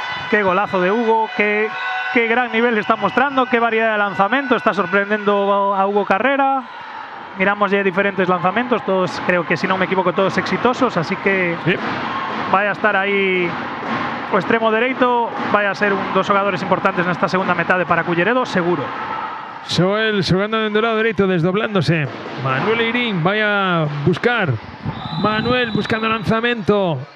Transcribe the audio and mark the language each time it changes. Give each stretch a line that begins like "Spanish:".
Spanish: Qué golazo de Hugo, qué gran nivel está mostrando, qué variedad de lanzamiento, está sorprendiendo a Hugo Carrera. Miramos ya diferentes lanzamientos, todos, creo que si no me equivoco, todos exitosos, así que sí, vaya a estar ahí
Galician: o extremo dereito,
Spanish: vaya a ser dos jugadores importantes
Galician: nesta segunda metade
Spanish: para Culleredo, seguro.
Galician: Xoel xogando dentro do lado dereito, desdoblándose. Manuel Eirín vai a buscar. Manuel buscando lanzamento.